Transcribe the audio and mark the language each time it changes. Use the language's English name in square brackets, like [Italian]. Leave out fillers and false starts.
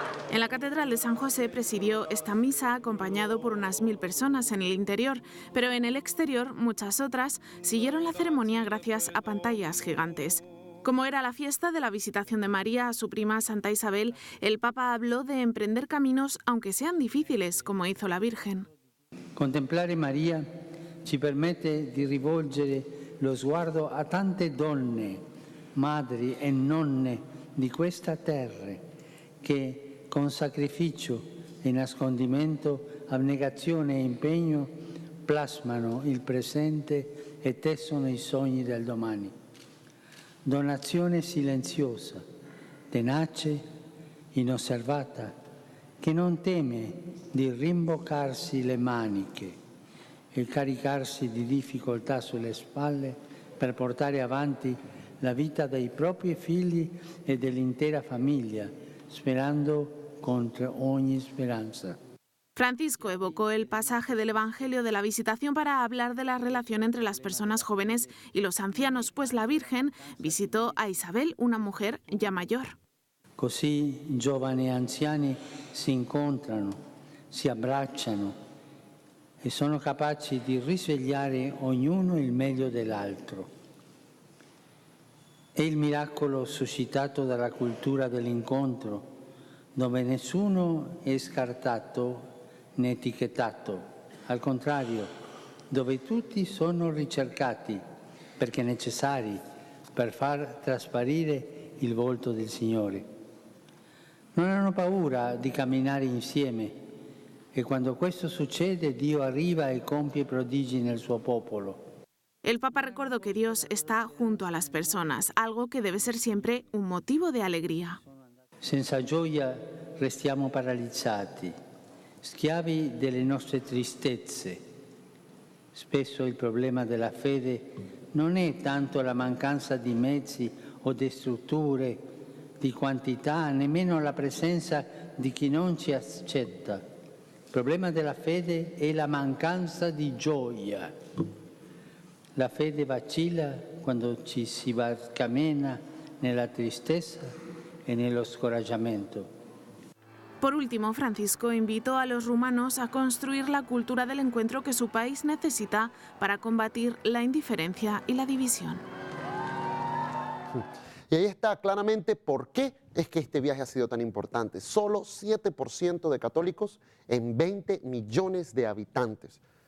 [Spanish] En la Catedral de San José presidió esta misa acompañado por unas 1000 personas en el interior, pero en el exterior muchas otras siguieron la ceremonia gracias a pantallas gigantes. Como era la fiesta de la visitación de María a su prima Santa Isabel, el Papa habló de emprender caminos aunque sean difíciles, como hizo la Virgen. [Italian] Contemplare Maria ci permette di rivolgere lo sguardo a tante donne, madri e nonne di questa terra che con sacrificio e nascondimento, abnegazione e impegno plasmano il presente e tessono i sogni del domani. Donazione silenziosa, tenace, inosservata, che non teme di rimboccarsi le maniche e caricarsi di difficoltà sulle spalle per portare avanti la vita dei propri figli e dell'intera famiglia, sperando contra ogni speranza. [Spanish] Francisco evocó el pasaje del Evangelio de la Visitación para hablar de la relación entre las personas jóvenes y los ancianos, pues la Virgen visitó a Isabel, una mujer ya mayor. [Italian] Così giovani e anziani si incontrano, si abbracciano e sono capaci di risvegliare ognuno il meglio dell'altro. È il miracolo suscitato dalla cultura dell'incontro, dove nessuno è scartato né etichettato, al contrario, dove tutti sono ricercati perché necessari per far trasparire il volto del Signore. Non hanno paura di camminare insieme e quando questo succede Dio arriva e compie prodigi nel suo popolo. [Spanish] El Papa recordó que Dios está junto a las personas, algo que debe ser siempre un motivo de alegría. [Italian] Senza gioia restiamo paralizzati, schiavi delle nostre tristezze. Spesso il problema della fede non è tanto la mancanza di mezzi o di strutture, di quantità, nemmeno la presenza di chi non ci accetta. Il problema della fede è la mancanza di gioia. La fede vacilla quando ci si barcamena nella tristezza e nello scoraggiamento. [Spanish] Por último, Francisco invitó a los rumanos a construir la cultura del encuentro que su país necesita para combatir la indiferencia y la división. Y ahí está claramente por qué es que este viaje ha sido tan importante. Solo 7% de católicos en 20 millones de habitantes.